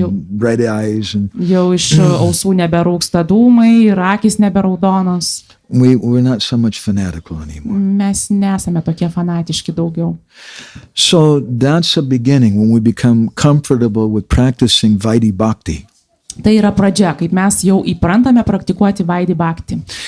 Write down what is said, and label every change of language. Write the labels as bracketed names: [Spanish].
[English] Yo. red eyes, and [Lithuanian] Jau iš ausų neberūksta dūmai ir akis neberaudonos. [English] we're not so much fanatical anymore. [Lithuanian] Mes nesame tokie fanatiški daugiau. [English] So that's a beginning when we become comfortable with practicing Vaidhi Bhakti. [Lithuanian] Tai yra pradžia, kaip mes jau įprantame praktikuoti Vaidhi Bhakti.